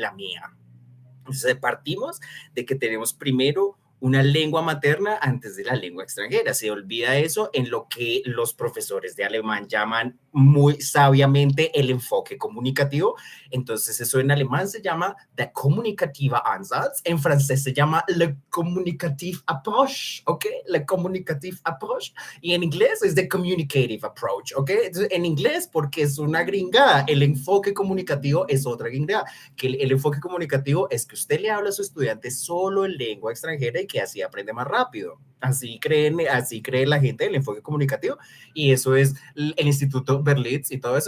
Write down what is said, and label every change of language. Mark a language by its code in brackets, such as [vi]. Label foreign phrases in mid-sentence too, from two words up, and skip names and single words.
[es] En la mía. Entonces partimos de que tenemos primero una lengua materna antes de la lengua extranjera. Se olvida eso en lo que los profesores de alemán llaman muy sabiamente el enfoque comunicativo. Entonces eso en alemán se llama [de] der kommunikative Ansatz, [es] en francés se llama [en] le communicative approach, [es] ¿ok? [en] Le communicative approach, [es] y en inglés es [en] the communicative approach, [es] ¿ok? Entonces, en inglés, porque es una gringada, el enfoque comunicativo es otra gringada, que el enfoque comunicativo es que usted le habla a su estudiante solo en lengua extranjera y que así aprende más rápido. Así cree la gente del enfoque comunicativo, y eso es el Instituto Berlitz y todo eso.